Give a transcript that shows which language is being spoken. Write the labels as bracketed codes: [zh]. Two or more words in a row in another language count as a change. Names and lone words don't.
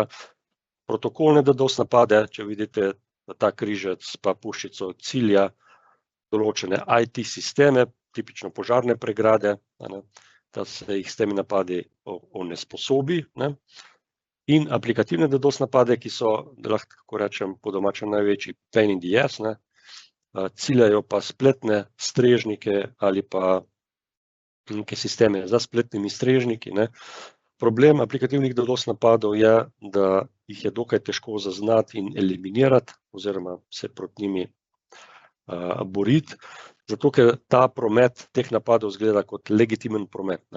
[sl] Protokolne DDoS napade, če vidite, da ta križec pa puščico cilja določene IT sisteme, tipično požarne pregrade, da se jih s temi napadi onesposobi, ne. In aplikativne DDoS napade, ki so, da lahko rečem po domače, največji [en] pain in the ass, [sl] ne, ciljajo pa spletne strežnike ali pa neke sisteme za spletnimi strežniki, ne. Problem aplikativnih DDoS napadov je, da jih je dokaj težko zaznati in eliminirati oziroma se proti njimi boriti, zato ker ta promet teh napadov izgleda kot legitimen promet, ne.